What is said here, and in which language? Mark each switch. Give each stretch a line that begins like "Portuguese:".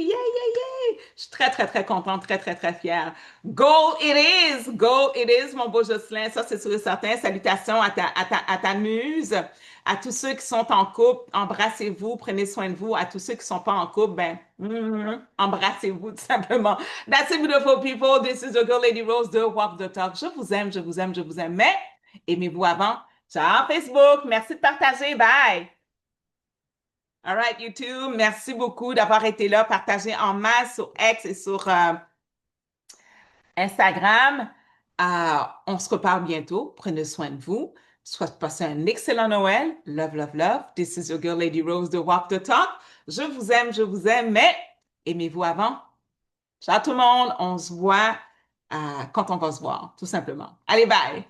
French: Yeah, yeah, yeah! Je suis très, très, très contente, très, très, très fière.
English: Go it is! Go it is,
French: mon beau Jocelyn. Ça, c'est sûr et certain. Salutations à ta muse. À tous ceux qui sont en couple, embrassez-vous, prenez soin de vous. À tous ceux qui ne sont pas en couple, embrassez-vous tout simplement.
English: That's it, beautiful people. This is your girl, Lady Rose de Walk the Talk.
French: Je vous aime, je vous aime, je vous aime. Mais aimez-vous avant. Ciao, Facebook. Merci de partager. Bye.
English: All right,
French: YouTube. Merci beaucoup d'avoir été là. Partagez en masse sur X et sur Instagram. On se reparle bientôt. Prenez soin de vous. Soit passez un excellent Noël.
English: Love, love, love. This is your girl, Lady Rose de Walk the Talk.
French: Je vous aime, mais aimez-vous avant. Ciao tout le monde. On se voit quand on va se voir, tout simplement. Allez, bye.